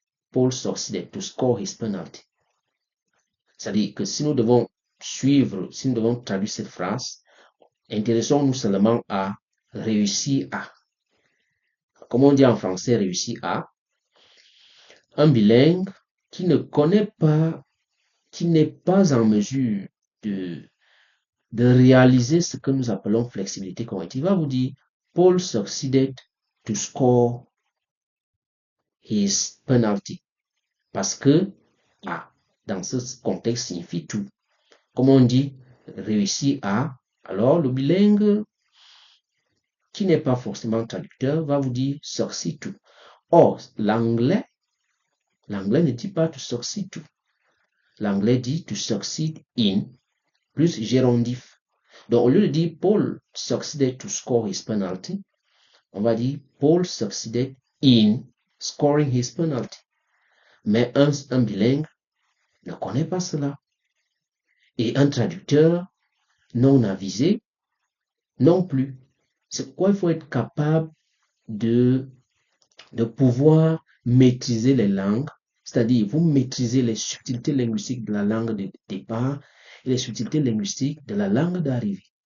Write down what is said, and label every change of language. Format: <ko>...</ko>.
<en>Paul succeeded to score his penalty.</en> <fr>C'est-à-dire que si nous devons suivre, si nous devons traduire cette phrase, intéressons-nous seulement à réussir à. Comme on dit en français, réussir à. Un bilingue qui ne connaît pas, qui n'est pas en mesure de réaliser ce que nous appelons flexibilité cognitive, va vous dire,</fr> <en>Paul succeeded to score his penalty.</en> <fr>Parce que dans ce contexte, signifie tout. Comme on dit, réussir à, alors le bilingue qui n'est pas forcément traducteur va vous dire</fr> <en>succeed to.</en> <fr>Or, l'anglais ne dit pas</fr> <en>to succeed to.</en> <fr>L'anglais dit</fr> <en>to succeed in</en> <fr>plus gérondif. Donc, au lieu de dire</fr> <en>Paul succeeded to score his penalty,</en> <fr>on va dire</fr> <en>Paul succeeded in scoring his penalty.</en> <fr>Mais un bilingue ne connaît pas cela. Et un traducteur non avisé non plus. C'est pourquoi il faut être capable de pouvoir maîtriser les langues, c'est-à-dire vous maîtrisez les subtilités linguistiques de la langue de départ et les subtilités linguistiques de la langue d'arrivée.</fr>